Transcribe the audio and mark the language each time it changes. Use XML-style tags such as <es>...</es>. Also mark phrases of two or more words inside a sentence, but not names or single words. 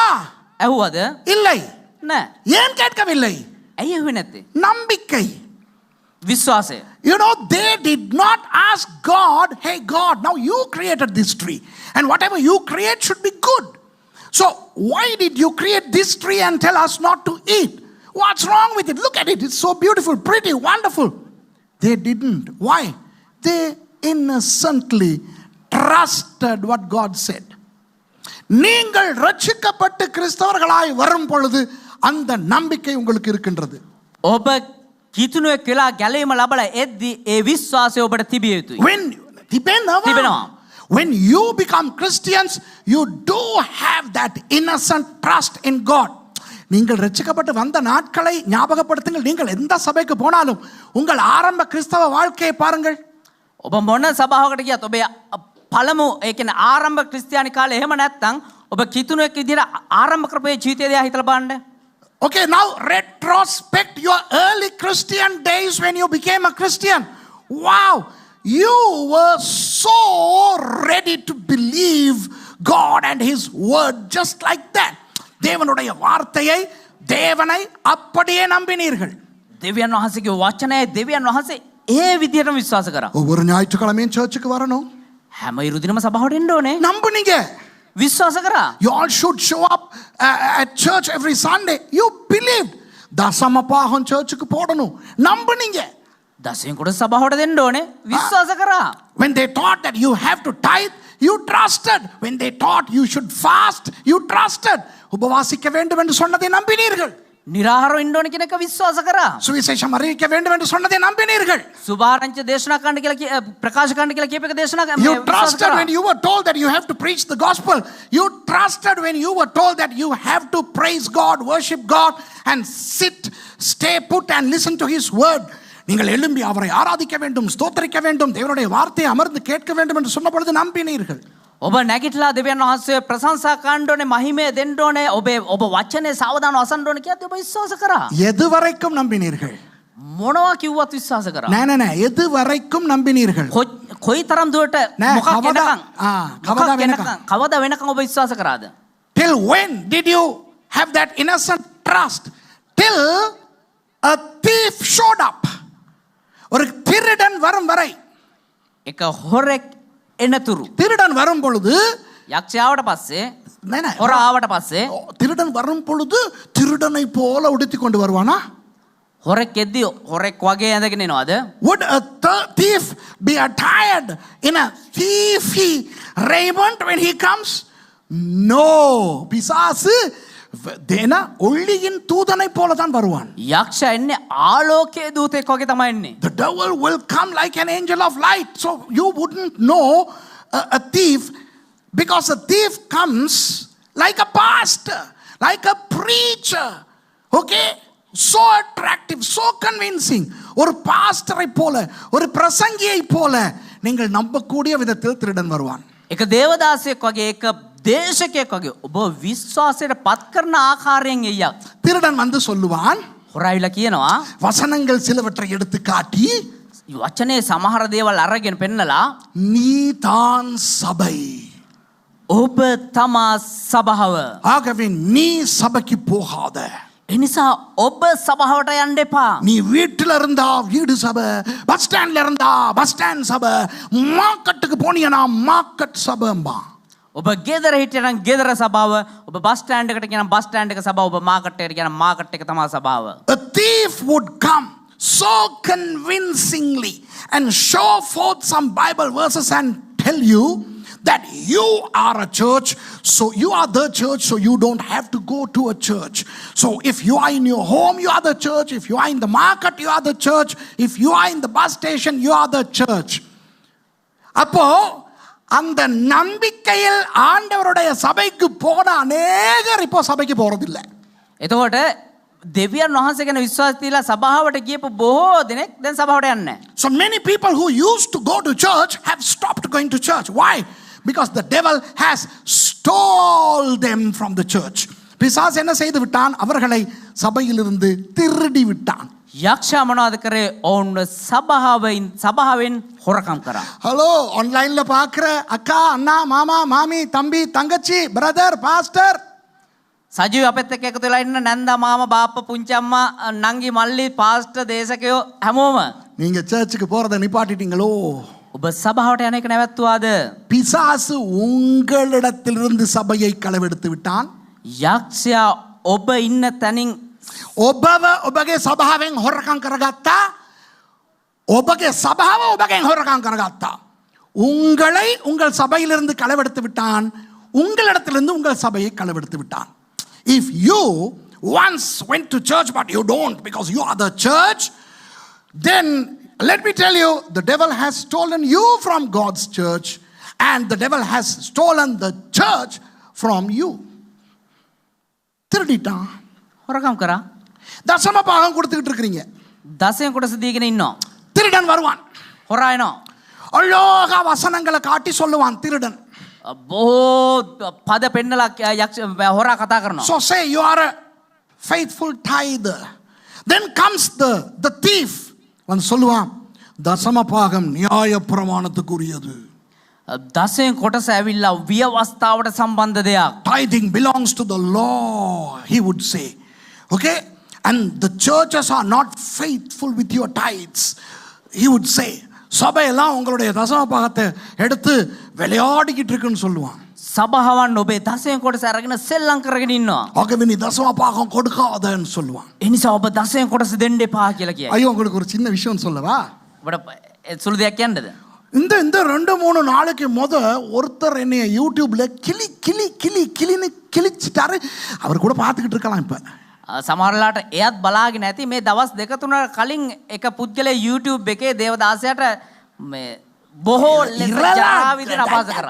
<si>ඇහුවද?</si> <ta>இல்லை.</ta> <si>නෑ.</si> <ta>ஏன் கேட்கவில்லை?</ta> <si>ඇයි ඇහුවේ නැත්තේ?</si> <ta>நம்பிக்கை.</ta> <si>විශ්වාසය.</si> <en>You know, they did not ask God, hey God, now you created this tree and whatever you create should be good. So why did you create this tree and tell us not to eat? What's wrong with it? Look at it. It's so beautiful, pretty, wonderful. They didn't. Why? They innocently trusted what God said.</en> <ta>நீங்கள் ரட்சிக்கப்பட்டு கிறிஸ்தவர்களாய் வரும் பொழுது அந்த நம்பிக்கை உங்களுக்கு இருக்கின்றது.</ta> <si>ඔබ කිතුණුවෙක් වෙලා ගැලීම ලබලා එද්දි ඒ විශ්වාසය ඔබට තිබිය යුතුයි. තිබෙනවා.</si> <en>When you become Christians, you do have that innocent trust in God.</en> <ta>நீங்கள் ரட்சிக்கப்பட்டு வந்த நாட்களை ஞாபகப்படுத்துங்கள். நீங்கள் எந்த சபைக்கு போனாலும் உங்கள் ஆரம்ப கிறிஸ்தவ வாழ்க்கையை பாருங்கள்.</ta> <si>ඔබ මොන සභාවකට ගියත් ඔබේ පළමු ඒ කියන්නේ ආරම්භ ක්‍රිස්තියානි කාලේ එහෙම නැත්නම් ඔබ කිතුණුවෙක් විදිහට ආරම්භ කරපු ජීවිතය දිහා හිතලා බලන්න.</si> <en>Okay, now retrospect your early Christian days when you became a Christian. Wow, you were so ready to believe God and His word just like that.</en> <ta>தேவனுடைய வார்த்தையை தேவனை அப்படியே நம்பினீர்கள்.</ta> <si>දෙවියන් වහන්සේගේ වචනය දෙවියன் වහන්සේ ඒ විදිහටම විශ්වාස කරා.</si> <ta>ஒவ்வொரு ஞாயிற்றுக்கிழமையும் சர்ச்சுக்கு வரணும்.</ta> <si>හැම ඉරුදිනම සභාවට එන්න ඕනේ.</si> <ta>நம்புனீங்க.</ta> <si>විශ්වාස කරා.</si> <en>You all should show up at church every Sunday. You believed.</en> <ta>தசம பாகம் சர்ச்சுக்கு போடணும். நம்புனீங்க.</ta> <si>දසයෙන් කොට සභාවට දෙන්න ඕනේ. විශ්වාස කරා.</si> <en>When they taught that you have to tithe, you trusted. When they taught you should fast, you trusted.</en> <ta>உபவாசிக்க வேண்டும் என்று சொன்னதை நம்பினீர்கள்.</ta> <si>නිරාහාරව ඉන්න ඕනේ කියන එක විශ්වාස කරා.</si> <ta>சுவிசேஷம் அறிவிக்க வேண்டும் என்று சொன்னதை நம்பினீர்கள்.</ta> <si>සුභාරංචි දේශනා කරන්න කියලා ප්‍රකාශ කරන්න කියලා කියප එක දේශනා</si> <en>You trusted when you were told that you have to preach the gospel. You trusted when you were told that you have to praise God, worship God and stay put and listen to His word.</en> <ta>நீங்கள் எழும்பி அவரை ஆராதிக்க வேண்டும், ஸ்தோத்திரிக்க வேண்டும், தேவனுடைய வார்த்தையை அமர்ந்து கேட்க வேண்டும் என்று சொன்ன பொழுது நம்பினீர்கள்.</ta> <si>ඔබ නැගිටලා දෙවියන් වහන්සේ ප්‍රශංසා කරන්න ඕනේ, මහිමය දෙන්න ඕනේ, ඔබ වචනේ සාවධානව අසන්න ඕනේ කියද්දී ඔබ විශ්වාස කරා.</si> <ta>எது வரைக்கும் நம்பினீர்கள்?</ta> <si>මොනවා කිව්වත් විශ්වාස කරා. නෑ නෑ නෑ</si> <ta>எது வரைக்கும் நம்பினீர்கள்?</ta> <si>කොයි තරම් දුරට නෑ, මොකක් කවදා- කවදා වෙනකන්? කවදා වෙනකන් ඔබ විශ්වාස කරාද?</si> <en>Till when did you have that innocent trust? Till a thief showed up.</en> <ta>ஒரு திருடன் வரும் வரை.</ta> <si>එක හොරෙක් එනතුරු.</si> <ta>திருடன் வரும் பொழுது</ta> <si>යක්ෂයාවට පස්සේ නෑ නෑ හොර ආවට පස්සේ</si> <ta>திருடன் வரும் பொழுது திருடனை போல உடுத்தி கொண்டு வருவானா?</ta> <si>හොරෙක් එද්දී හොරෙක් වගේ ඇඳගෙන එනවද?</si> <en>Would a thief be attired in a thiefy raiment when he comes? No.</en> <ta>பிசாசு தேன ஒளியின் தூதனை போல தான் வருவான்.</ta> <si>යක්ෂයා එන්නේ ආලෝකයේ දූතෙක් වගේ තමයි එන්නේ.</si> <en>The devil will come like an angel of light. So you wouldn't know a thief, because a thief comes like a pastor, like a preacher. Okay? So attractive, so convincing.</en> <ta>ஒரு பாஸ்டரை போல, ஒரு பிரசங்கியை போல நீங்கள் நம்பக்கூடிய விதத்தில் திருடன் வருவான்.</ta> <si>එක දේවදාසයෙක් වගේ එක දේශකයෙක් වගේ ඔබ විශ්වාසයට පත් කරන ආකාරයෙන් එయ్యක්.</si> <ta>திருடன் வந்து சொல்லுவான்,</ta> <si>හොරාවිලා කියනවා</si> <ta>வசனங்கள் சிலவற்றை எடுத்து காட்டி,</ta> <si>වචනේ සමහර දේවල් අරගෙන පෙන්නලා</si> <ta>நீ தான் சபை,</ta> <si>ඔබ තමා සභාව.</si> <ta>ஆகவே நீ சபைக்கு போகாத.</ta> <si>එනිසා ඔබ සභාවට යන්න එපා.</si> <ta>நீ வீட்டில் இருந்தா வீடு சபை, பஸ் ஸ்டாண்ட்ல இருந்தா</ta> <en>bus stand</en> <ta>சபை, மார்க்கெட்டுக்கு போனீங்கன்னா மார்க்கெட் சபைம்பா.</ta> <si>ඔබ ගෙදර හිටියනම් ගෙදර සභාව, ඔබ</si> <en>bus stand</en> <si>එකට ගියනම්</si> <en>bus stand</en> <si>එක සභාව, ඔබ මාකට් එකට ගියනම් මාකට් එක තමයි සභාව.</si> <en>A thief would come so convincingly and show forth some Bible verses and tell you that you are a church, so you are the church, so you don't have to go to a church. So if you are in your home, you are the church. If you are in the market, you are the church. If you are in the bus station, you are the church.</en> <ta>அப்போ அந்த நம்பிக்கையில் ஆண்டவருடைய சபைக்கு போன அநேகர் இப்போ சபைக்கு போறதில்லை.</ta> <si>එතකොට දෙවියන් වහන්සේ ගැන විශ්වාස තියලා සභාවට ගියපු බොහෝ දෙනෙක් දැන් සභාවට යන්නේ නැහැ.</si> <en>So many people who used to go to church have stopped going to church. Why? Because the devil has stole them from the church.</en> <ta>பிசாசு என்ன செய்து விட்டான்? அவர்களை சபையிலிருந்து திருடி விட்டான்.</ta> <si>යක්ෂයා මොනවද කරේ? ඔවුන් සභාවෙන් හොරකම් කරා.</si> <ta>ஹலோ, ஆன்லைன்ல பார்க்குற அக்கா, அண்ணா, மாமா, மாமி, தம்பி, தங்கச்சி, பிரதர், பாஸ்டர்,</ta> <si>සජීව අපෙත් එක්ක එකතු වෙලා ඉන්න නැන්දා මාමා බාප්පා පුංචි අම්මා නංගි මල්ලි පාස්ටර් දේශකයෝ හැමෝම</si> <ta>நீங்க சர்ச்சுக்கு போறதை நிப்பாட்டிட்டீங்களோ?</ta> <si>ඔබ සභාවට යන එක නැවැත්තුවාද?</si> <ta>பிசாசு உங்களிடத்திலிருந்து சபையை களவெடுத்து விட்டான்.</ta> <si>යක්ෂයා ඔබ ඉන්න තැනින් ඔබව ඔබගේ සභාවෙන් හොරකම් කරගත්තා. ඔබගේ සභාව ඔබගෙන් හොරකම් කරගත්තා.</si> <ta>உங்களை உங்கள் சபையிலிருந்து களவெடுத்து விட்டான். உங்களிடத்திலிருந்து உங்கள் சபையை களவெடுத்து விட்டான்.</ta> <en>If you once went to church but you don't because you are the church, then let me tell you, the devil has stolen you from God's church and the devil has stolen the church from you.</en> <ta>திருடிட்டான்.</ta> <si>හොරකම් කරා.</si> <ta>தசம பாகம் கொடுத்துக்கிட்டு இருக்கிறீங்க.</ta> <si>දසයෙන් කොටස දීගෙන ඉන්නවා.</si> <ta>திருடன் வருவான்.</ta> <si>හොරා එනවා.</si> <ta>அழகா வசனங்களை காட்டி சொல்லுவான் திருடன்.</ta> <si>බොහෝ පද පෙන්නලා හොරා කතා කරනවා.</si> <en>So say you are a faithful tither. Then comes the thief.</en> <ta>வந்து சொல்லுவான், தசம பாகம் நியாய பிரமாணத்துக்குரியது.</ta> <si>දසයෙන් කොටස ඇවිල්ලා ව්‍යවස්ථාවට සම්බන්ධ දෙයක්.</si> <en>Tithing belongs to the law, he would say. Okay? And the churches are not faithful with your tithes, he would say.</en> <ta>சபையெல்லாம் உங்களுடைய தசம பாகத்தை எடுத்து விளையாடிக்கிட்டு இருக்குன்னு சொல்லுவான்.</ta> <si>සභාවන් ඔබේ දසයෙන් කොටස අරගෙන සෙල්ලම් කරගෙන ඉන්නවා.</si> <ta>ஆகவே நீ தசம பாகம் கொடுக்காதன்னு சொல்லுவான்.</ta> <si>ඒ නිසා ඔබ දසයෙන් කොටස දෙන්න එපා කියලා කියයි.</si> <ta>ஐயோ, உங்களுக்கு ஒரு சின்ன விஷயம் சொல்லவா?</ta> <si>ඔබට සුළු දෙයක් කියන්නද?</si> <ta>இந்த 2-3 நாளைக்கு ஒருத்தர் என்னைய யூடியூப்ல கிளின்னு கிழிச்சிட்டாரு. அவர் கூட பார்த்துக்கிட்டு இருக்கலாம். இப்ப</ta> <si>සමහරලාට එයත් බලාගෙන ඇති මේ දවස් 2-3 කලින් එක පුද්ගලයා YouTube එකේ දේවදාසයාට මේ බොහෝ ලෙස ජරා විදිහට අපහාස කරා.</si>